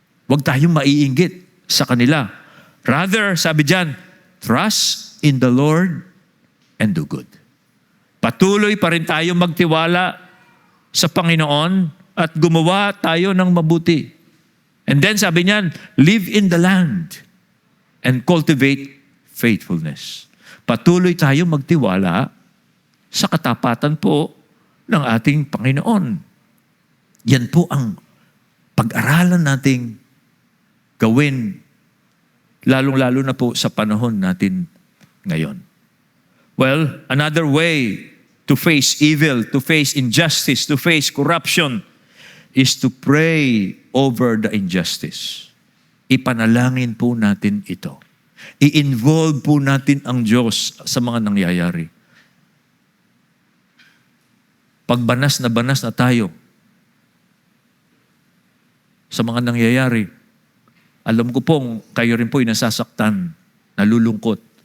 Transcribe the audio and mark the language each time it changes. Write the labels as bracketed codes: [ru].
[tl] Wag tayong maiinggit sa kanila. [en] Rather, [tl] sabi dyan, [en] trust in the Lord and do good. [tl] Patuloy pa rin tayo magtiwala sa Panginoon at gumawa tayo ng mabuti. [en] And then [tl] sabi niyan, [en] live in the land and cultivate faithfulness. [tl] Patuloy tayo magtiwala sa katapatan po ng ating Panginoon. Yan po ang pag-aralan nating gawin, lalong-lalo na po sa panahon natin ngayon. [en] Well, another way to face evil, to face injustice, to face corruption, is to pray over the injustice. [tl] Ipanalangin po natin ito. I-involve po natin ang Diyos sa mga nangyayari. Pagbanas na tayo sa mga nangyayari, alam ko pong kayo rin po'y nasasaktan, nalulungkot.